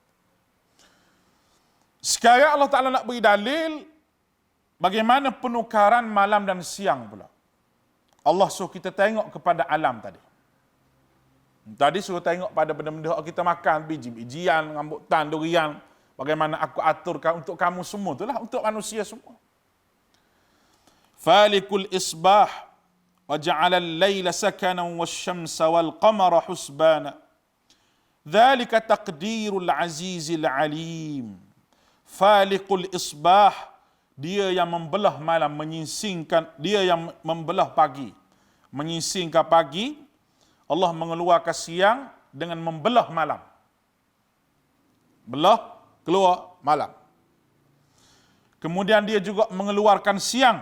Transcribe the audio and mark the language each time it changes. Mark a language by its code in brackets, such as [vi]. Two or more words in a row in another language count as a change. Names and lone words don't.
[ms] Sekarang Allah Ta'ala nak beri dalil bagaimana penukaran malam dan siang pula. Allah suruh kita tengok kepada alam tadi. Tadi suruh tengok pada benda-benda yang kita makan, biji-bijian, rambutan, durian. Bagaimana aku aturkan untuk kamu semua. Itulah untuk manusia semua. [ar] فالق الإصباح وجعل الليل سكنا والشمس والقمر حسبانا. ذلك تقدير العزيز العليم. فالق الإصباح, [ms] dia yang membelah malam, menyingsingkan, dia yang membelah pagi, menyingsingkan pagi. Allah mengeluarkan siang dengan membelah malam. Belah, keluar malam. Kemudian dia juga mengeluarkan siang.